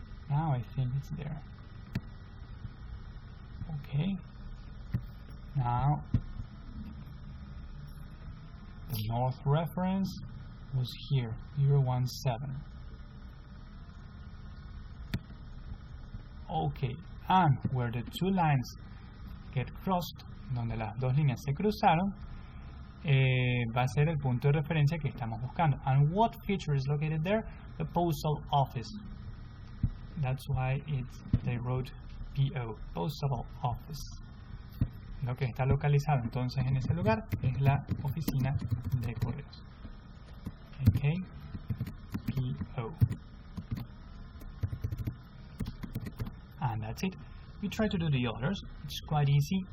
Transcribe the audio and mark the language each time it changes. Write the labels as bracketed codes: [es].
[en] Now I think it's there. Okay. Now the north reference was here, 017. [es] Okay, and where the two lines get crossed, donde las dos líneas se cruzaron, va a ser el punto de referencia que estamos buscando. [en] And what feature is located there? The postal office. That's why they wrote PO, postal office. [es] Lo que está localizado entonces en ese lugar es la oficina de correos. [en] Okay, PO. And that's it. We try to do the others. It's quite easy.